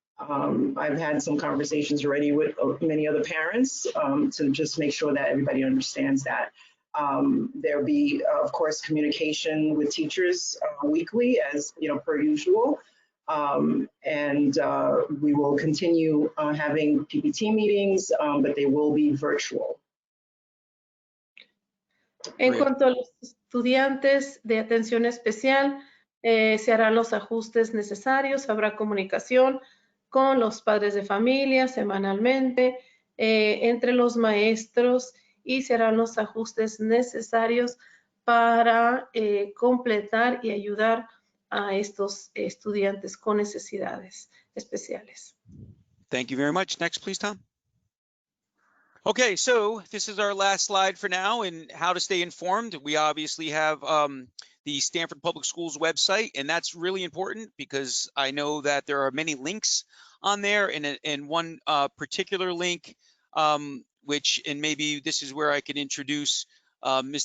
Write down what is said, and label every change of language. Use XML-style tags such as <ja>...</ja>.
<en>I've had some conversations already with many other parents to just make sure that everybody understands that. There'll be, of course, communication with teachers weekly, as per usual. And we will continue having PPT meetings, but they will be virtual.</en> <es>En cuanto a los estudiantes de atención especial, se harán los ajustes necesarios, habrá comunicación con los padres de familia semanalmente, entre los maestros, y se harán los ajustes necesarios para completar y ayudar a estos estudiantes con necesidades especiales.</es> <en>Thank you very much. Next, please, Tom. Okay, so this is our last slide for now and how to stay informed. We obviously have the Stanford Public Schools website, and that's really important because I know that there are many links on there, and one particular link, which, and maybe this is where I can introduce Ms.</en>